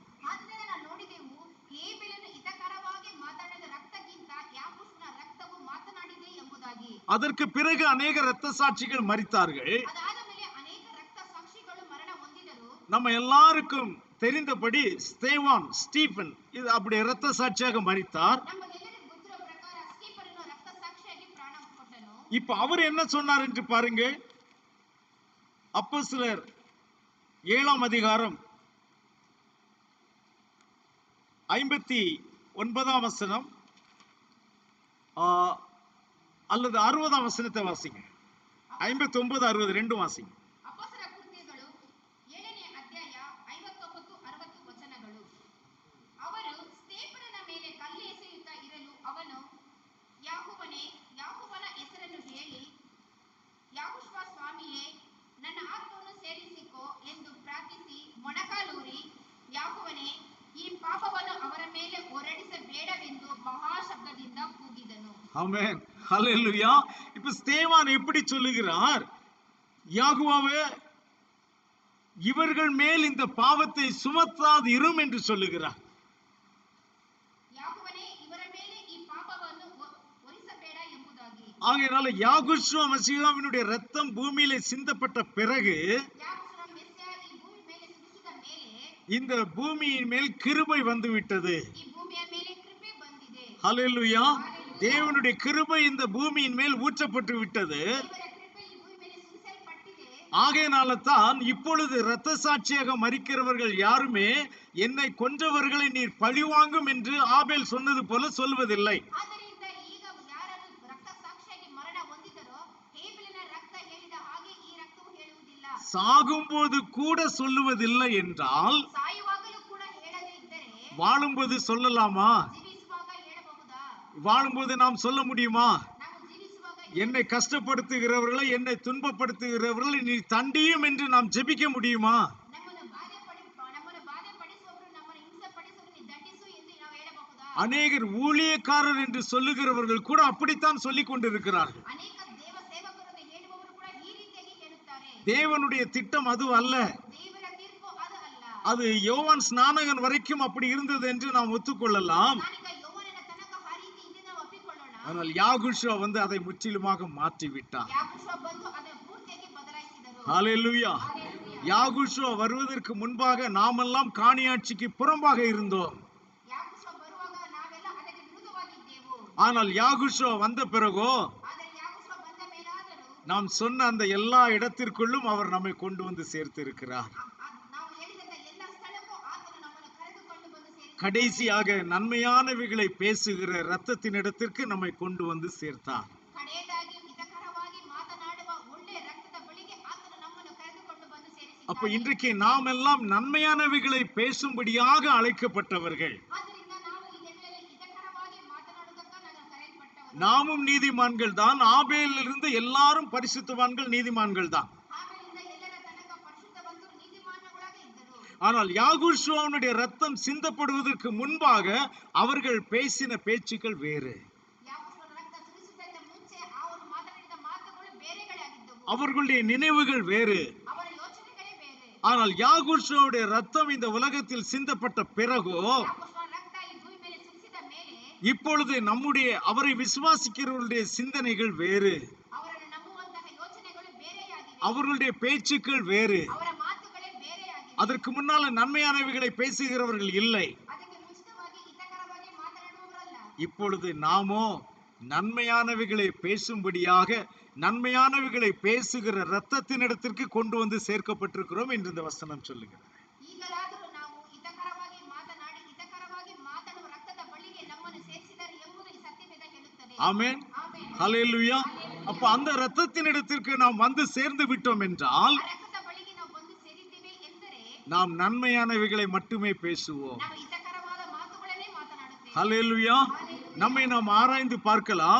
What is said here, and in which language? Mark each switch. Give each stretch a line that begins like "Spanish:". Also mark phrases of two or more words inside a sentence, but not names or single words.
Kannada: ಆದ್ದರಿಂದ ನಾವು ನೋಡಿದೆವು, ಹೇಬೆಲನು ಹಿತಕರವಾಗಿ ಮಾತನಾಡಿದ ರಕ್ತಕ್ಕಿಂತ ಯಾಕೋಷನ ರಕ್ತವು ಮಾತನಾಡಿದೆ ಎಂಬುದಾಗಿ.
Tamil: அதற்கு பிறகு அநேக இரத்த சாட்சிகள் மரித்தார்கள்.
Kannada: ಅದಾದ ಮೇಲೆ ಅನೇಕ ರಕ್ತ ಸಾಕ್ಷಿಗಳು ಮರಣ ಹೊಂದಿದರು.
Tamil: நம்ம எல்லாருக்கும் தெரிந்தபடி ஸ்டீபன் இது அப்படி இரத்த சாட்சியாக மரித்தார்.
Kannada: ನಮಗೆಲ್ಲರಿಗೂ ಗೊತ್ತಿರೋ ಪ್ರಕಾರ ಸ್ಟೀಫನನು ರಕ್ತ ಸಾಕ್ಷಿಯಾಗಿ ಪ್ರಾಣ ಕೊಟ್ಟನು.
Tamil: இப்ப அவர் என்ன சொன்னார் என்று பாருங்க. அப்போஸ்தலர் 7ஆம் அதிகாரம் 59ஆம் வசனம் அல்லது 60ஆம் வசனத்தை வாசிங்க. 59, 60 ரெண்டும் வாசிங்க.
Kannada: ಅಪೊಸ್ತಲ ಕೃತ್ಯಗಳು 7ನೇ ಅಧ್ಯಾಯ 59-60 ವಚನಗಳು. ಅವರು ಸ್ಟೇಫನನ ಮೇಲೆ ಕಲ್ಲು ಎಸೆಯುತ್ತಾ ಇರಲು ಅವನು, ಯಾಕೋಬನ ಹೆಸರನ್ನು ಹೇಳಿ, ಯಾಕೋಷ ಸ್ವಾಮಿಯೇ, ನನ್ನ ಆತ್ಮವನ್ನು ಸೇರಿಸಿಕೋ ಎಂದು ಪ್ರಾರ್ಥಿಸಿ ಮೊಣಕಾಲೂರಿ, ಯಾಕೋಬನೇ, ಈ ಪಾಪವನ್ನು ಅವರ ಮೇಲೆ ಹೊರಡಿಸಬೇಡವೆಂದು ಮಹಾಶಬ್ದದಿಂದ ಕೂಗಿದನು.
Tamil: ஆமென், ஹல்லேலூயா. இப்ப ஸ்தேவான் எப்படி சொல்லுகிறார்? யாகுவாவே, இவர்கள் மேல் இந்த பாவத்தை சுமத்தாது இரும் என்று சொல்லுகிறார்.
Kannada: ಯಾಕೋಬನೇ, ಇವರ ಮೇಲೆ ಈ ಪಾಪವನ್ನು ಹೊರಿಸಬೇಡ ಎಂಬುದಾಗಿ.
Tamil: ஆகையினால யாகோஷுவா மசிகாவினுடைய இரத்தம் பூமியிலே சிந்தப்பட்ட பிறகு
Kannada: ಯಾಕೋಷನ ಮೆಸ್ಸಿಯ ಈ ಭೂಮಿ ಮೇಲೆ ಸುರಿಸಿದ ಮೇಲೆ
Tamil: இந்த பூமியின் மேல் கிருபை வந்து விட்டது.
Kannada: ಈ ಭೂಮಿಯ ಮೇಲೆ ಕೃಪೆ ಬಂದಿದೆ.
Tamil: ஹல்லேலூயா. தேவனுடைய கிருபை இந்த பூமியின் மேல் ஊற்றப்பட்டு விட்டது.
Kannada: ದೇವರ ಕೃಪೆ ಈ ಭೂಮಿ ಮೇಲೆ ಸುರಿಸಲ್ಪಟ್ಟಿದೆ.
Tamil: ஆகையினால தான் இப்பொழுது இரத்த சாட்சியாக மரிக்கிறவர்கள் யாருமே என்னை கொன்றவர்களை நீர் பழிவாங்கும் என்று ஆபேல் சொன்னது போல சொல்வதில்லை.
Kannada: ಆದ್ದರಿಂದ ಈಗ ಯಾರು ರಕ್ತ ಸಾಕ್ಷಿಯಾಗಿ ಮರಣ ಹೊಂದಿದರೋ ಹೇಬೆಲನ ರಕ್ತ ಹೇಳಿದ ಹಾಗೆ ಈ ರಕ್ತವು ಹೇಳುವುದಿಲ್ಲ.
Tamil: சாகும்போது கூட சொல்லுவதில்லை என்றால்
Kannada: ಸಾಯುವಾಗಲೂ ಕೂಡ ಹೇಳದೇ ಇದ್ದರೆ
Tamil: வாழும்போது சொல்லலாமா?
Kannada: ಜೀವಿಸುವಾಗ ಹೇಳಬಹುದಾ?
Tamil: வாழும்போது நாம் சொல்ல முடியுமா?
Kannada: ನಾವು ಜೀವಿಸುವಾಗ
Tamil: என்னை கஷ்டப்படுத்துகிறவர்களை, என்னை துன்பப்படுத்துகிறவர்களை நீ தண்டியும் என்று நாம் ஜெபிக்க முடியுமா?
Kannada: ನಮ್ಮನ್ನು ಬಾಧೆ ಪಡಿಸುವವರು ನಮ್ಮನ್ನು ಹಿಂಸೆ ಪಡಿಸುವವರು ನೀ ದಂಡಿಸು ಎಂದು ನಾವು ಹೇಳಬಹುದಾ?
Tamil: அநேகர் ஊழியக்காரர் என்று சொல்லுகிறவர்கள் கூட அப்படித்தான் சொல்லிக் கொண்டிருக்கிறார்கள்.
Kannada: ಅನೇಕ ದೇವ ಸೇವಕರು ಅಂತ ಹೇಳುವವರು ಕೂಡ ಈ ರೀತಿಯಾಗಿ ಹೇಳುತ್ತಾರೆ.
Tamil: தேவனுடைய திட்டம் அது அல்ல.
Kannada: ದೇವರ ತೀರ್ಪು ಅದು ಅಲ್ಲ.
Tamil: அது யோவான் ஸ்நானகன் வரைக்கும் அப்படி இருந்தது என்று நாம் ஒத்துக்கொள்ளலாம்.
Kannada: ನಾನೀಗ ಯೌವನನ ತನಕ ಆ ರೀತಿ ಇದೆ ನಾವು ಒಪ್ಪಿಕೊಳ್ಳೋಣ.
Tamil: ஆனால் யாகுஷுவா வந்து அதை முற்றிலுமாக மாற்றி விட்டார்.
Kannada: ಯಾಕೋಬ ಬಂದು ಅದನ್ನು ಪೂರ್ತಿಯಾಗಿ ಬದಲಾಯಿಸಿದರು.
Tamil: ஹalleluya.
Kannada: ಹಲ್ಲೆಲೂಯಾ.
Tamil: யாகுஷுவா வருவதற்கு முன்பாக நாமெல்லாம் காணியாட்சிக்கு புறம்பாக இருந்தோம்.
Kannada: ಯಾಕೋಬ ಬರುವಾಗ ನಾವೆಲ್ಲ ಅದಕ್ಕೆ ವಿರುದ್ಧವಾಗಿದ್ದೆವು.
Tamil: ஆனால் யாகுஷுவா வந்த பிறகோ
Kannada: ಆದರೆ ಯಾಕೋಬ ಬಂದ ಮೇಲಾದರೂ
Tamil: நாம் சொன்ன அந்த எல்லா இடத்திற்குள்ளும் அவர் நம்மை கொண்டு வந்து சேர்த்து இருக்கிறார்.
Kannada: ನಾವು ಹೇಳಿದಂತ ಎಲ್ಲ ಸ್ಥಳಕ್ಕೂ ಆತನು ನಮ್ಮನ್ನು ಕರೆದುಕೊಂಡು ಬಂದು ಸೇರಿಸಿದನು.
Tamil: கடைசியாக நன்மையானவைகளை பேசுகிற இரத்தத்தின் இடத்திற்கு நம்மை கொண்டு வந்து சேர்த்தார்.
Kannada: ಕಡೆಯದಾಗಿ ಹಿತಕರವಾಗಿ ಮಾತನಾಡುವ ಒಳ್ಳೆ ರಕ್ತದ ಬಳಿಗೆ ಆತನು ನಮ್ಮನ್ನು ಕರೆದುಕೊಂಡು ಬಂದು ಸೇರಿಸಿದ್ದಾನೆ.
Tamil: அப்ப இன்றைக்கு நாம் எல்லாம் நன்மையானவைகளை பேசும்படியாக அழைக்கப்பட்டவர்கள்.
Kannada: ಆದ್ದರಿಂದ ನಾವು ಇದೆಲ್ಲವೇ ಹಿತಕರವಾಗಿ ಮಾತನಾಡುವುದಕ್ಕೆ ನಾನು ಕರೆಯಲ್ಪಟ್ಟವನು.
Tamil: நாமும் நீதிமான்கள் தான். ஆபேலிலிருந்து எல்லாரும் பரிசுத்தவான்கள், நீதிமான்கள் தான்.
Kannada: ಆಮೇಲಿಂದ ಎಲ್ಲರ ತನಕ ಪರಿಶುದ್ಧವಂತರು ನೀತಿಮಾನ್ಯಗಳಾಗಿ ಇದ್ದರು.
Tamil: ஆனால் யாகுஷுவாவுடைய ரத்தம் சிந்தப்படுவதற்கு முன்பாக அவர்கள் பேசின பேச்சுக்கள் வேறு.
Kannada: ಯಾಕೋಬನ ರಕ್ತ ಸುರಿಸುವುದಕ್ಕಿಂತ ಮುಂಚೆ ಅವರು ಮಾತನಾಡಿದ ಮಾತುಗಳು ಬೇರೆಗಳೇ ಆಗಿದ್ದವು.
Tamil: அவர்களுடைய நினைவுகள் வேறு.
Kannada: ಅವರ ಯೋಚನೆಗಳೇ ಬೇರೆ.
Tamil: ஆனால் யாகுஷுவாவுடைய ரத்தம் இந்த உலகத்தில் சிந்தப்பட்ட பிறகு
Kannada: ಯಾಕೋಬನ ರಕ್ತ ಈ ಭೂಮಿ ಮೇಲೆ ಸುರಿಸಿದ ಮೇಲೆ
Tamil: இப்பொழுது நம்முடைய அவரை விசுவாசிக்கிறவர்களுடைய சிந்தனைகள் வேறு.
Kannada: ಅವರನ್ನು ನಂಬುವಂತಹ ಯೋಚನೆಗಳು ಬೇರೆಯಾಗಿವೆ.
Tamil: அவர்களுடைய பேச்சுக்கள் வேறு.
Kannada: ಅವರ ಮಾತುಗಳೇ ಬೇರೆಯಾಗಿವೆ.
Tamil: அதற்கு முன்னால நன்மையானவைகளை பேசுகிறவர்கள் இல்லை.
Kannada: ಅದಕ್ಕೆ ಮುಂಚಿತವಾಗಿ ಹಿತಕರವಾಗಿ ಮಾತನಾಡುವವರಲ್ಲ.
Tamil: இப்பொழுது நாமோ நன்மையானவைகளை பேசும்படியாக நன்மையானவைகளை பேசுகிற இரத்தத்தினிடத்திற்கு கொண்டு வந்து சேர்க்கப்பட்டிருக்கிறோம் என்று இந்த வசனம் சொல்லுகிறது.
Kannada: ಈಗಲಾದರೂ ನಾವು ಹಿತಕರವಾಗಿ ಮಾತನಾಡಿ ಹಿತಕರವಾಗಿ ಮಾತನಾಡುವ ರಕ್ತದ ಬಳಿಗೆ ನಮ್ಮನ್ನು ಸೇರಿಸಿದ್ದಾರೆ ಎಂಬುದು ಈ ಸತ್ಯವೇದ ಹೇಳುತ್ತದೆ.
Tamil: ஆமென்.
Kannada: ಆಮೆನ್.
Tamil: ஹல்லேலூயா. அப்ப அந்த இரத்தத்தினிடத்திற்கு நாம் வந்து சேர்ந்து விட்டோம் என்றால்
Kannada: ಆ ರಕ್ತದ ಬಳಿಗೆ ನಾವು ಬಂದು ಸೇರಿದ್ದೇವೆ ಎಂದರೆ
Tamil: நாம் நன்மையானவைகளை மட்டுமே பேசுவோம்.
Kannada: ನಾವು ಹಿತಕರವಾದ ಮಾತುಗಳನ್ನೇ ಮಾತನಾಡುತ್ತೇವೆ.
Tamil: ஹல்லேலூயா. நம்மை நாம் ஆராய்ந்து பார்க்கலாம்.